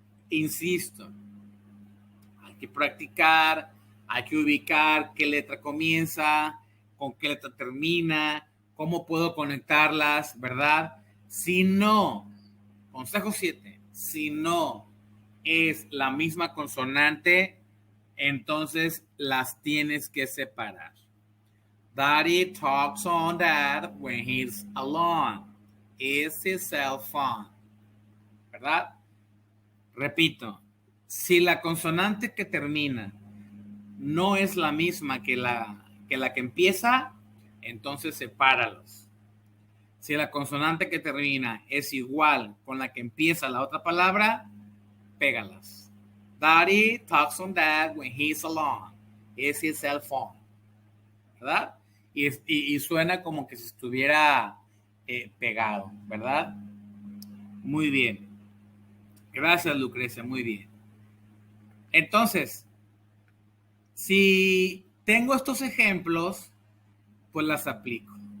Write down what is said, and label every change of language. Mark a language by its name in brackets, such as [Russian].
[Spanish] Insisto, hay que practicar, hay que ubicar qué letra comienza, con qué letra termina, cómo puedo conectarlas, ¿verdad? Si no, consejo 7, si no es la misma consonante, entonces las tienes que separar. [English] Daddy talks on dad when he's alone. Is his cell phone. [Spanish] ¿Verdad? Repito, si la consonante que termina no es la misma que la que empieza, entonces sepáralos. Si la consonante que termina es igual con la que empieza la otra palabra, pégalas. [English] Daddy talks on dad when he's alone. Is his cell phone. [Spanish] ¿Verdad? Y suena como que si estuviera pegado, ¿verdad? Muy bien. Gracias, Lucrecia, muy bien. Entonces, si tengo estos ejemplos, pues las aplico.